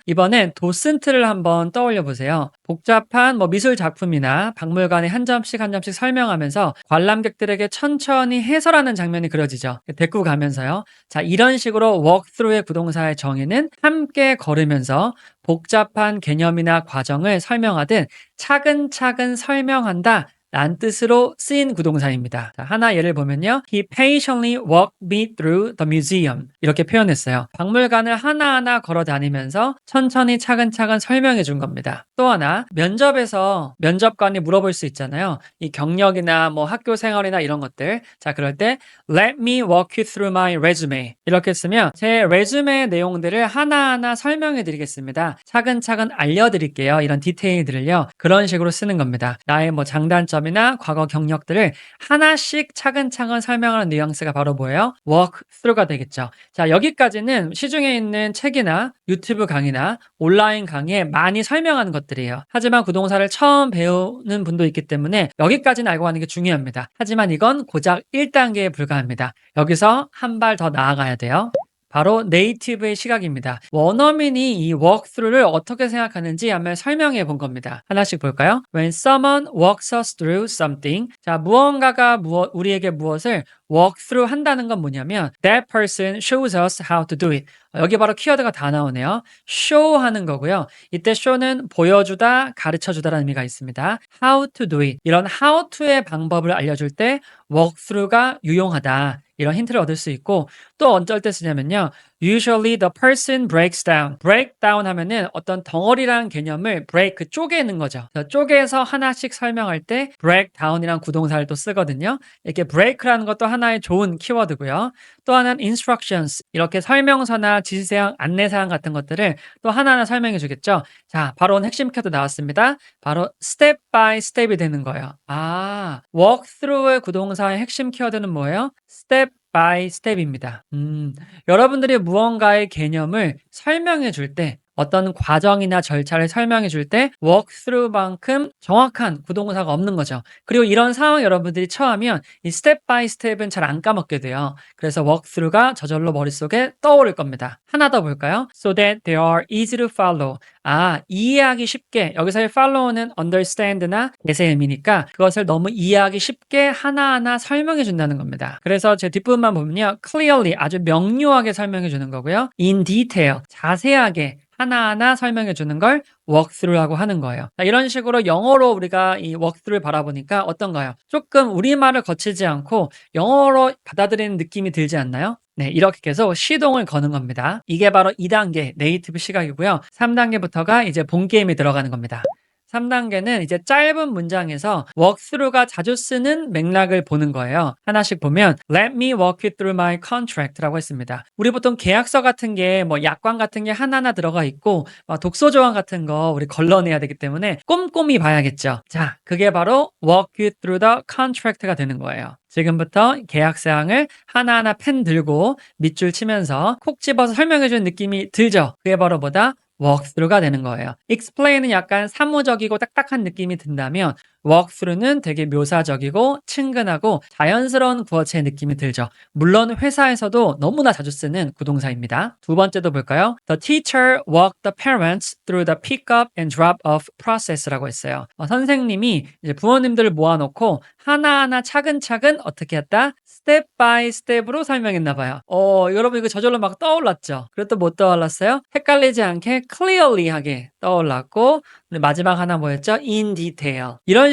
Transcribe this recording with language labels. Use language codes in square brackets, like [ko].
[ko] 이번엔 도슨트를 한번 떠올려 보세요. 복잡한 뭐 미술 작품이나 박물관에 한 점씩 한 점씩 설명하면서 관람객들에게 천천히 해설하는 장면이 그려지죠. 데리고 가면서요. 자, 이런 식으로 walk through의 구동사의 정의는 함께 걸으면서 복잡한 개념이나 과정을 설명하듯 차근차근 설명한다 란 뜻으로 쓰인 구동사입니다. 자, 하나 예를 보면요. [en] He patiently walked me through the museum. [ko] 이렇게 표현했어요. 박물관을 하나하나 걸어 다니면서 천천히 차근차근 설명해 준 겁니다. 또 하나, 면접에서 면접관이 물어볼 수 있잖아요. 이 경력이나 뭐 학교 생활이나 이런 것들. 자, 그럴 때 [en] Let me walk you through my resume. [ko] 이렇게 쓰면 제 레주메 내용들을 하나하나 설명해 드리겠습니다. 차근차근 알려드릴게요. 이런 디테일들을요. 그런 식으로 쓰는 겁니다. 나의 뭐 장단점 이나 과거 경력들을 하나씩 차근차근 설명하는 뉘앙스가 바로 뭐예요? walk through가 되겠죠. 자, 여기까지는 시중에 있는 책이나 유튜브 강의나 온라인 강의에 많이 설명하는 것들이에요. 하지만 구동사를 처음 배우는 분도 있기 때문에 여기까지는 알고 가는 게 중요합니다. 하지만 이건 고작 1단계에 불과합니다. 여기서 한 발 더 나아가야 돼요. 바로 네이티브의 시각입니다. 원어민이 이 walkthrough를 어떻게 생각하는지 한번 설명해 본 겁니다. 하나씩 볼까요? [en] When someone walks us through something, [ko] 자, 무언가가 우리에게 무엇을 walk through 한다는 건 뭐냐면 [en] that person shows us how to do it. [ko] 여기 바로 키워드가 다 나오네요. show 하는 거고요. 이때 show는 보여주다, 가르쳐주다라는 의미가 있습니다. [en] how to do it. [ko] 이런 how to의 방법을 알려줄 때 walk through가 유용하다. 이런 힌트를 얻을 수 있고 또 어쩔 때 쓰냐면요. [en] Usually the person breaks down. [ko] break down 하면은 어떤 덩어리라는 개념을 break 쪼개는 거죠. 쪼개서 하나씩 설명할 때 break down이란 구동사를 또 쓰거든요. 이렇게 break라는 것도 하나의 좋은 키워드고요. 또 하나는 instructions. 이렇게 설명서나 지시사항, 안내사항 같은 것들을 또 하나하나 설명해 주겠죠. 자, 바로 오늘 핵심 키워드 나왔습니다. 바로 step by step이 되는 거예요. walk through의 구동사의 핵심 키워드는 뭐예요? step by step입니다. 여러분들이 무언가의 개념을 설명해 줄 때 어떤 과정이나 절차를 설명해 줄 때 walkthrough만큼 정확한 구동사가 없는 거죠. 그리고 이런 상황 여러분들이 처하면 이 step by step은 잘 안 까먹게 돼요. 그래서 walkthrough가 저절로 머릿속에 떠오를 겁니다. 하나 더 볼까요? [en] So that they are easy to follow. [ko] 이해하기 쉽게 여기서의 follow는 understand나 대세 의미니까 그것을 너무 이해하기 쉽게 하나하나 설명해 준다는 겁니다. 그래서 제 뒷부분만 보면요. clearly 아주 명료하게 설명해 주는 거고요. in detail 자세하게 하나하나 설명해 주는 걸 walkthrough라고 하는 거예요. 자, 이런 식으로 영어로 우리가 이 walkthrough를 바라보니까 어떤가요? 조금 우리말을 거치지 않고 영어로 받아들이는 느낌이 들지 않나요? 네, 이렇게 계속 시동을 거는 겁니다. 이게 바로 2단계 네이티브 시각이고요. 3단계부터가 이제 본 게임이 들어가는 겁니다. 3단계는 이제 짧은 문장에서 walkthrough가 자주 쓰는 맥락을 보는 거예요. 하나씩 보면 [en] Let me walk you through my contract라고 했습니다. [ko] 우리 보통 계약서 같은 게 뭐 약관 같은 게 하나하나 들어가 있고 독소 조항 같은 거 우리 걸러내야 되기 때문에 꼼꼼히 봐야겠죠. 자, 그게 바로 walk you through the contract가 되는 거예요. 지금부터 계약 사항을 하나하나 펜 들고 밑줄 치면서 콕 집어서 설명해주는 느낌이 들죠? 그게 바로 뭐다? walkthrough가 되는 거예요. explain은 약간 사무적이고 딱딱한 느낌이 든다면 walkthrough는 되게 묘사적이고 친근하고 자연스러운 구어체의 느낌이 들죠. 물론 회사에서도 너무나 자주 쓰는 구동사입니다. 두 번째도 볼까요? [en] The teacher walked the parents through the pick-up and drop-off process라고 했어요. [ko] 선생님이 이제 부모님들을 모아놓고 하나하나 차근차근 어떻게 했다? 스텝 바이 스텝으로 설명했나 봐요. 여러분 이거 저절로 막 떠올랐죠? 그래도 못 떠올랐어요? 헷갈리지 않게 clearly하게 떠올랐고 마지막 하나 뭐였죠? in detail. 이런